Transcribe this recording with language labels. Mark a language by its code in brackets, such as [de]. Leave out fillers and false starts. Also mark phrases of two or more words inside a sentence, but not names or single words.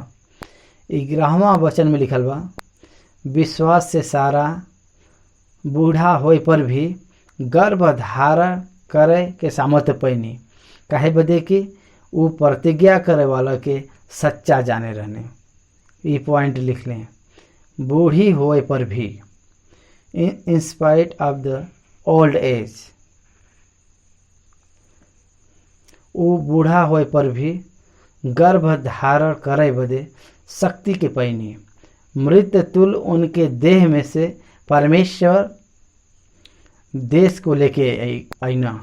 [bho] 11वां वचन में लिखल बा, विश्वास से सारा बूढ़ा होए पर भी गर्भ धारण करे के सामर्थ्य पैनी, काहे बदे कि वो प्रतिज्ञा करे वाला के सच्चा जाने रहने। ये पॉइंट लिख लें, बूढ़ी होए पर भी, [en] in spite of the old age, [bho] वो बूढ़ा होए पर भी गर्भ धारण करे बदे शक्ति के पैनी, मृत तुल उनके देह में से परमेश्वर देश को लेके आईना।